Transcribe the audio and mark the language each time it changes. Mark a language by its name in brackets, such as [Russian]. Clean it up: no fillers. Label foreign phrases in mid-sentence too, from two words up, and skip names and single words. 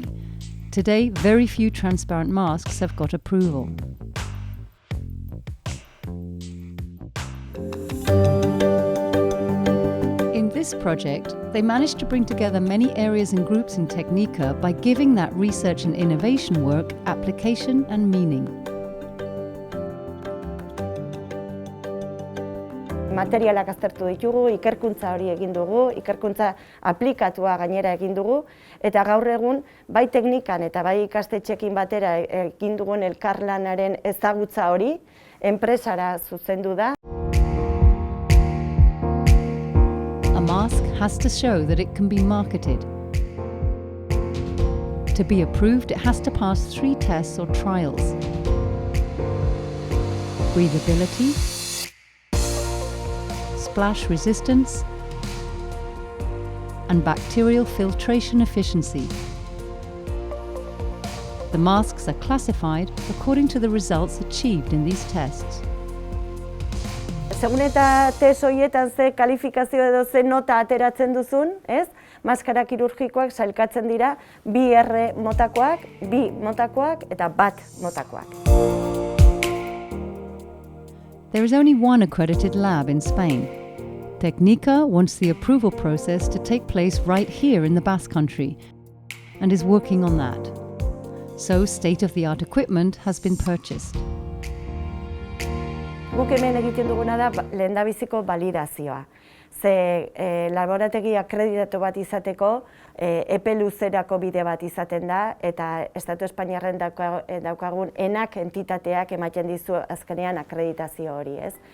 [English] Today, very few transparent masks have got approval. In this project, they managed to bring together many areas and groups in Technika by giving that research and innovation work application and meaning. [Basque] Materialak aztertu ditugu, ikerkuntza hori egin dugu, ikerkuntza aplikatua gainera egin dugu, eta gaur egun bai teknikan eta bai ikastetxeekin batera egin dugun elkarlanaren ezagutza hori enpresara zuzendu da. [English] A mask has to show that it can be marketed. To be approved, it has to pass 3 tests or trials. Breathability, splash resistance, and bacterial filtration efficiency. The masks are classified according to the results achieved in these tests. [Basque] Segun eta test horietan ze kalifikazio edo ze nota ateratzen duzun, ez? Maskara kirurgikoak sailkatzen dira 2R motakoak, 2 motakoak eta 1 motakoak. [English] There is only one accredited lab in Spain. Technika wants the approval process to take place right here in the Basque Country and is working on that. So state-of-the-art equipment has been purchased. [Basque] Guk hemen egiten duguna da lehendabiziko validazioa. Ze laborategi akreditatu bat izateko epe luzerako bide bat izaten da eta Estatu Espainiarren daukagun ENAC entitateak ematen dizu azkenean akreditazio hori, ez?